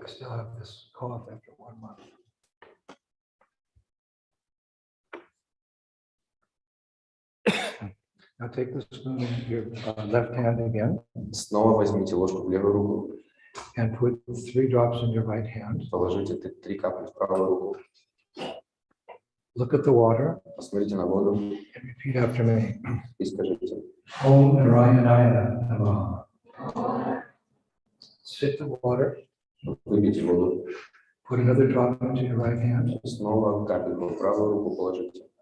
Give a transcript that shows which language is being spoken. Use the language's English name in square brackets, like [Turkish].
[English] I still have this cough after 1 month. Now take the spoon in your left hand again [Russian] Снова возьмите ложку в левую руку. [English] and put 3 drops in your right hand. [Russian] Положите 3 капли в правую руку. [English] Look at the water [Russian] Посмотрите на воду [English] and repeat after me. [Russian] и скажите. [Sanskrit] Om Narayanaya Namaha. [English] Sip the water, [Russian] Выпейте воду. [English] put another drop into your right hand [Russian] Снова капельку в правую руку положите.